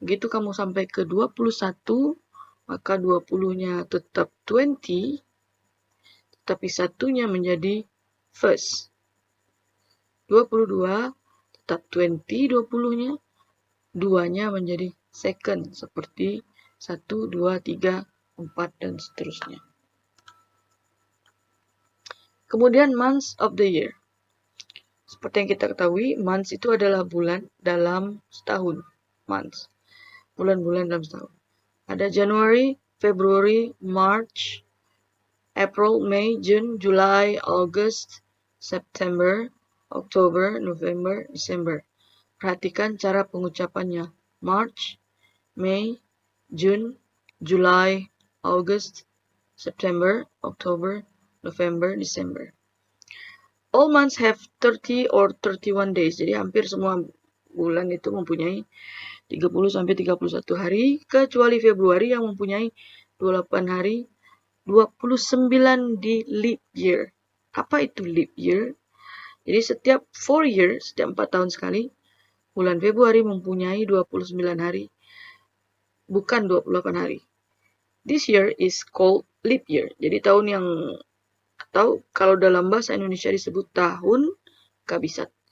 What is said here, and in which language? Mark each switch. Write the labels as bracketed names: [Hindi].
[Indonesian] Begitu kamu sampai ke 21, maka 20-nya tetap 20, tapi satunya menjadi first. 22 tetap 20 20-nya, 2-nya menjadi second, seperti 1, 2, 3, 4, dan seterusnya. [English] Kemudian months of the year. [Indonesian] Seperti yang kita ketahui, months itu adalah bulan dalam setahun. Months. Bulan-bulan dalam setahun. [English] Ada January, February, March, April, May, June, July, August, September, October, November, December. [Indonesian] Perhatikan cara pengucapannya. [English] March, May, June, July, August, September, October, November, December. All months have 30 or 31 days. [Indonesian] Jadi hampir semua bulan itu mempunyai 30 sampai 31 hari, kecuali Februari yang mempunyai 28 hari, 29 di leap year. Apa itu leap year? Jadi setiap 4 years, setiap 4 tahun sekali, bulan Februari mempunyai 29 hari, bukan 28 hari. [English] This year is called leap year. [Indonesian] Jadi tahun yang, atau kalau dalam bahasa Indonesia disebut tahun kabisat.